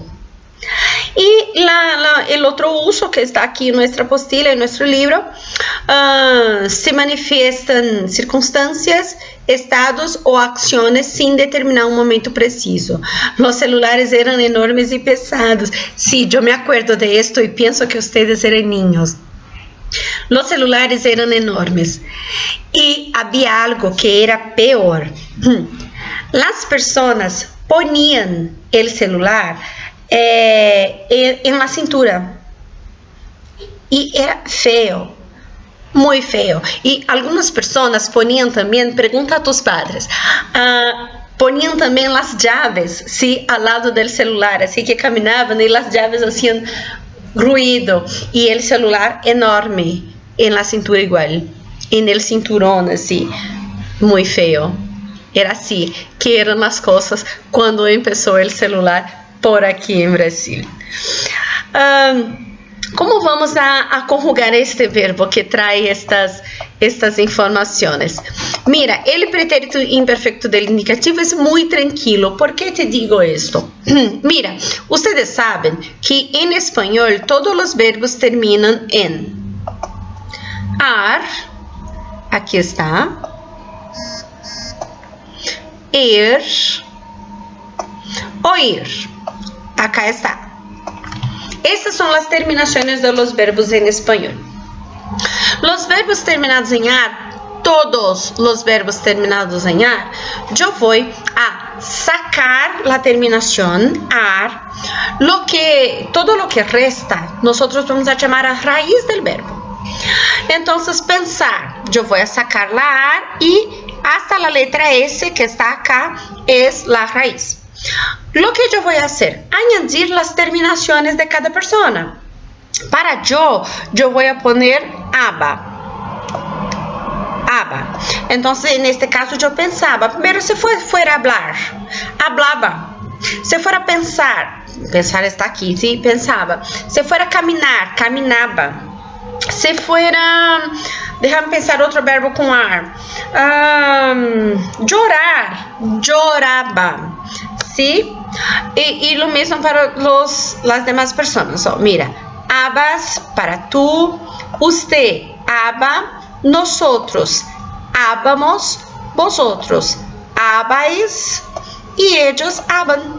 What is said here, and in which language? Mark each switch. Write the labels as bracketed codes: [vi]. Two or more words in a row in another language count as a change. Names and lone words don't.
[pt] E o outro uso que está aqui em nossa apostila, em nosso livro, se manifestam circunstâncias, estados ou ações sem determinar um momento preciso. Os celulares eram enormes e pesados. Sim, eu [es] me acuerdo de esto [pt] e penso que vocês eram niños. Os celulares eram enormes. E havia algo que era pior. As pessoas poniam o celular em la cintura. E era feio. Muito feio. E algumas pessoas poniam também, pergunta a [es] tus padres, [pt] poniam também as chaves, sí, ao lado do celular, assim que caminavam e as chaves faziam ruído. E o celular enorme, [es] em la cintura igual, em el cinturón, [pt] assim, muito feio. Era assim que eram as coisas quando começou o celular por aqui em Brasil. [es] Como vamos a conjugar este verbo que [pt] traz estas informações? [es] Mira, o pretérito imperfecto del indicativo [pt] é muito tranquilo. [es] ¿Por que te digo esto? Mira, ustedes saben que [pt] em espanhol todos os verbos terminam em ar, aqui está, [es] ir, oír, acá está. [pt] Estas são as terminações [es] de los verbos [pt] em espanhol. [es] Los verbos terminados [pt] em ar, todos os verbos terminados em ar, eu vou a sacar a terminação ar, [es] todo lo que resta, [pt] nós vamos a chamar a raiz [es] del verbo. [pt] Então, pensar, eu vou a sacar la ar e hasta a letra S que está acá é a raiz. [es] Lo que [pt] eu vou fazer? Añadir as terminações de cada persona. Para eu vou poner aba. Então, neste caso, eu pensava. Primeiro, [es] se fuera hablar, hablaba. Se fuera pensar [pt] está aqui, sim, pensava. [es] Se fuera caminar, caminaba. Se fuera, déjame pensar [pt] outro verbo com ar. [es] Llorar, lloraba. ¿Sí? Y lo mismo para las demás personas. Mira, habas para tú, usted, aba, nosotros, habamos, vosotros, habais y ellos haban.